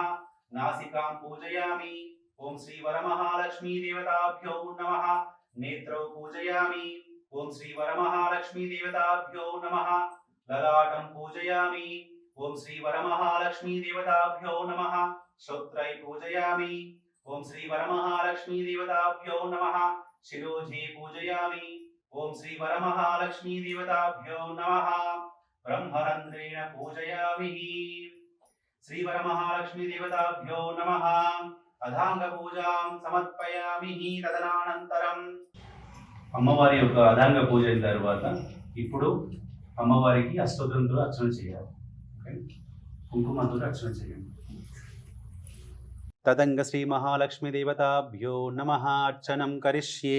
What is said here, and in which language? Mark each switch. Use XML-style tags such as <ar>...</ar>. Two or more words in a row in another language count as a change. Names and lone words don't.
<sa>నాసికాం పూజయామి. ఓం శ్రీ వరమహాలక్ష్మి దేవతాభ్యో నమః. నేత్రౌ పూజయామి. ఓం శ్రీ వరమహాలక్ష్మి దేవతాభ్యో నమః. లలాటం పూజయామి. ఓం శ్రీ వరమహాలక్ష్మి దేవతాభ్యో నమః. శ్రోత్రై పూజయామి. ఓం శ్రీ వరమహాలక్ష్మి దేవతాభ్యో నమః. शिरोधे पूजयामि। ओम श्री वरमहालक्ष्मी देवताभ्यो नमः। ब्रह्मरन्ध्रेण पूजयामि। श्री वरमहालक्ष्मी देवताभ्यो नमः। అధాంగ పూజాం సమర్పయామి।</sa> <te>తదనంతరం అమ్మవారి యొక్క అధాంగ పూజ అయిన తర్వాత ఇప్పుడు అమ్మవారికి అష్టోత్తరంతో అర్చన చేయాలి. కుంకుమతో అర్చన చేయండి.</te> <sa>తదంగ శ్రీ మహాలక్ష్మి దేవతాభ్యో నమః అర్చనం కరిష్యే.</sa>